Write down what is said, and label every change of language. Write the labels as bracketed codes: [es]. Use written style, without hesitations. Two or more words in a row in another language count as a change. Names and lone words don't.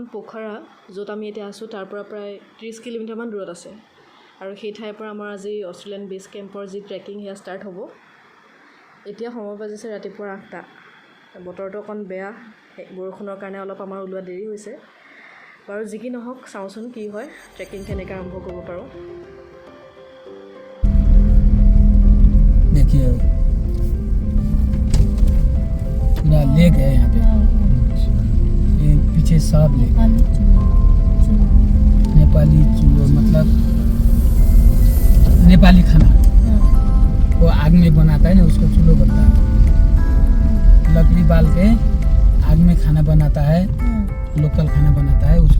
[as] পোখাৰা য'ত আমি এতিয়া আছোঁ তাৰ পৰা প্ৰায় 30 কিলোমিটাৰমান দূৰত আছে আৰু সেই ঠাইৰ পৰা আমাৰ আজি অষ্ট্ৰেলিয়ান বেছ কেম্পৰ যি ট্ৰেকিং সেয়া ষ্টাৰ্ট হ'ব এতিয়া সময় বাজিছে ৰাতিপুৱা 8টা বতৰটো অকণ বেয়া বৰষুণৰ কাৰণে অলপ আমাৰ ওলোৱা দেৰি হৈছে বাৰু যি কি নহওক চাওঁচোন কি হয় ট্ৰেকিং কেনেকৈ আৰম্ভ কৰিব পাৰোঁ [hi] देखिए पूरा लेक है यहाँ पे ये पीछे सब लेक नेपाली चूल्हो मतलब नेपाली खाना वो आग में बनाता है ना उसको चूल्हो बनता है लकड़ी बाल के आग में खाना बनाता है लोकल खाना बनाता है उसको